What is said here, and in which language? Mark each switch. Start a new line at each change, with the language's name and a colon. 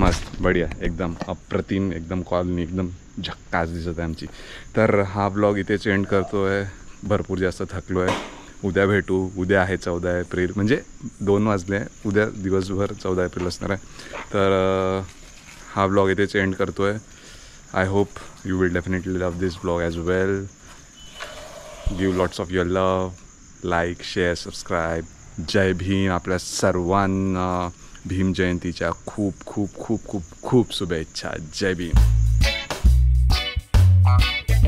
Marathi: मस्त बढिया, एकदम अप्रतिम, एकदम कॉलनी एकदम झक्कास दिसत आहे आमची. तर हा ब्लॉग इथेच एंड करतो आहे. भरपूर जास्त थकलो आहे. उद्या भेटू. उद्या आहे 14 एप्रिल, म्हणजे 2 वाजले. उद्या दिवसभर 14 एप्रिल असणार आहे. तर हा ब्लॉग इथेच एंड करतो आहे.
English: I hope you will definitely love this vlog as well. Give lots of your love, like, share, subscribe.
Marathi: जय भीम. आपल्या सर्वांना भीम जयंतीच्या खूप खूप खूप खूप खूप शुभेच्छा. जय भीम.